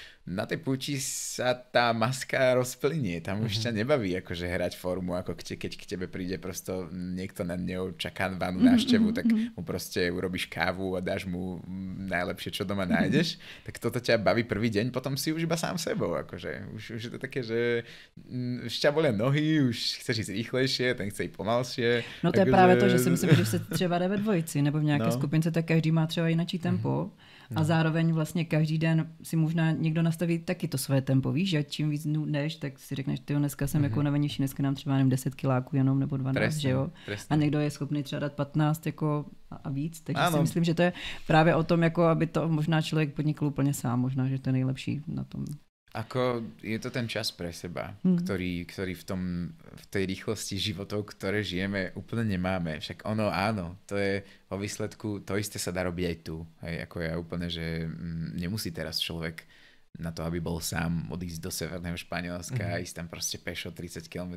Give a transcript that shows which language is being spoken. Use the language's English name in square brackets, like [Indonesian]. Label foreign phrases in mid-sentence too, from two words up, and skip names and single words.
[Slovak] na tej púti sa tá maska rozplynie, tam už ťa nebaví akože hrať formu, ako keď k tebe príde prosto niekto na neočakávanú návštevu, tak mu proste urobíš kávu a dáš mu najlepšie, čo doma nájdeš, tak toto ťa baví prvý deň, potom si už iba sám sebou, akože už je to také, že už ťa bolia nohy, už chceš ísť rýchlejšie, ten chce ísť pomalšie. [Czech] No to je právě to, že si myslím, že se třeba jde ve dvojici, nebo v nějaké skupince, tak každý má třeba jináčí tempo. A zároveň vlastně každý den si možná někdo nastaví taky to své tempo, víš, že čím víc jdeš, tak si řekneš, tyjo, dneska jsem jako unavenější, dneska nám třeba nevím 10 kiláků jenom, nebo 12, presne, že jo. [Slovak] Presne. [Czech] A někdo je schopný třeba dát 15 jako a víc, takže si myslím, že to je právě o tom, jako aby to možná člověk podnikl úplně sám, možná, že to je nejlepší na tom. [Slovak] Ako je to ten čas pre seba, ktorý v tej rýchlosti životov, ktoré žijeme, úplne nemáme. Však ono áno, to je vo výsledku, to isté sa dá robiť aj tu. Hej, ako ja úplne, že nemusí teraz človek na to, aby bol sám, odísť do severného Španielska a ísť tam proste pešo 30 km.